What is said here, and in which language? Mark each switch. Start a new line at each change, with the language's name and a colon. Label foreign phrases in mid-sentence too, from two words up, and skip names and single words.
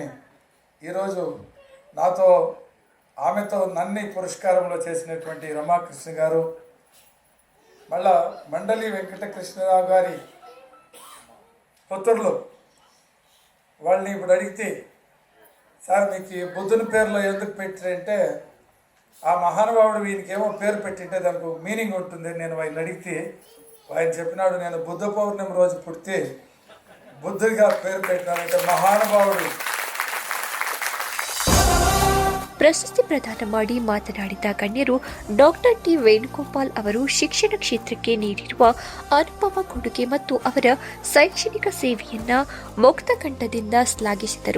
Telugu: ఈరోజు నాతో ఆమెతో నన్ను పురస్కారంలో చేసినటువంటి రమాకృష్ణ గారు, మళ్ళా మండలి వెంకటకృష్ణరావు గారి పుత్రులు వాళ్ళని ఇప్పుడు అడిగితే, సార్ మీకు బుద్ధుని పేరులో ఎందుకు పెట్టారంటే, ఆ మహానుభావుడు వీనికేమో పేరు పెట్టింటే దానికి మీనింగ్ ఉంటుంది. నేను ఆయన అడిగితే ఆయన చెప్పినాడు, నేను బుద్ధ పౌర్ణమి రోజు పుడితే బుద్ధుడిగా పేరు పెట్టినానంటే మహానుభావుడు.
Kannada: ಪ್ರಶಸ್ತಿ ಪ್ರದಾನ ಮಾಡಿ ಮಾತನಾಡಿದ ಗಣ್ಯರು, ಡಾಕ್ಟರ್ ಟಿ ವೇಣುಗೋಪಾಲ್ ಅವರು ಶಿಕ್ಷಣ ಕ್ಷೇತ್ರಕ್ಕೆ ನೀಡಿರುವ ಅನುಪಮ ಕೊಡುಗೆ ಮತ್ತು ಅವರ ಶೈಕ್ಷಣಿಕ ಸೇವೆಯನ್ನ ಮುಕ್ತ ಕಂಠದಿಂದ ಶ್ಲಾಘಿಸಿದರು.